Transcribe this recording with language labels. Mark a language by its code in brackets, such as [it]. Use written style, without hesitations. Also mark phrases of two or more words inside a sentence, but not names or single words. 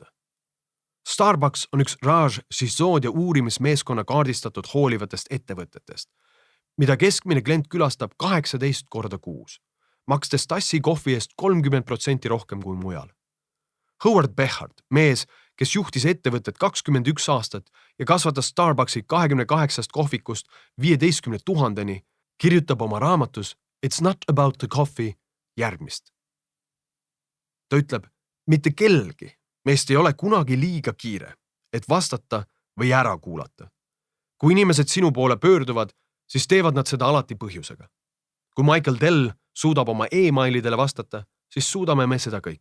[et] Starbucks on üks Raj Sisodia uurimismeeskonna kaardistatud hoolivatest ettevõtetest, mida keskmine klient külastab 18 korda kuus, makstes tassi kohvi eest 30% rohkem kui mujal. Howard Behard, mees, kes juhtis ettevõtet 21 aastat ja kasvatas Starbucksi 28 kohvikust 15 000-ni, kirjutab oma raamatus It's not about the coffee järgmist. Ta ütleb, mitte kellelgi meist ei ole kunagi liiga kiire, et vastata või ära kuulata. Kui inimesed sinu poole pöörduvad, siis teevad nad seda alati põhjusega. Kui Michael Dell suudab oma e-mailidele vastata, siis suudame me seda kõik.